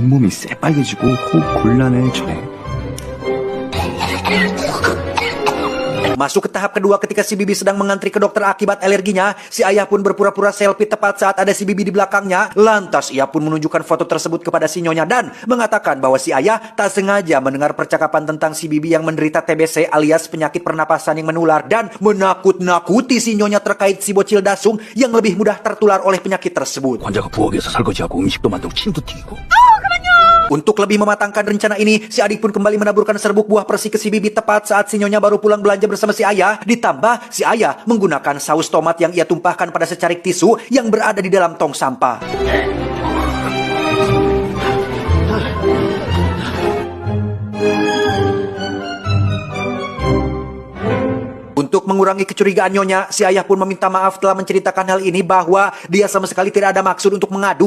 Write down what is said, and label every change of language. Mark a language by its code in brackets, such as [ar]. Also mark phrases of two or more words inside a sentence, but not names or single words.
[ko] 몸이 새빨개지고 호흡 곤란해져. [id] Masuk ke tahap kedua ketika si Bibi sedang mengantri ke dokter akibat alerginya, si ayah pun berpura-pura selfie tepat saat ada si Bibi di belakangnya. Lantas ia pun menunjukkan foto tersebut kepada si Nyonya dan mengatakan bahwa si ayah tak sengaja mendengar percakapan tentang si Bibi yang menderita TBC alias penyakit pernapasan yang menular, dan menakut-nakuti si Nyonya terkait si bocil dasung yang lebih mudah tertular oleh penyakit tersebut. [ko] 환자가 부엌에서 설거지하고 음식도 만들고 침도 튀기고. [id] Untuk lebih mematangkan rencana ini, si adik pun kembali menaburkan serbuk buah persik ke si Bibi tepat saat si Nyonya baru pulang belanja bersama si ayah. Ditambah, si ayah menggunakan saus tomat yang ia tumpahkan pada secarik tisu yang berada di dalam tong sampah. Untuk mengurangi kecurigaan Nyonya, si ayah pun meminta maaf telah menceritakan hal ini, bahwa dia sama sekali tidak ada maksud untuk mengadu.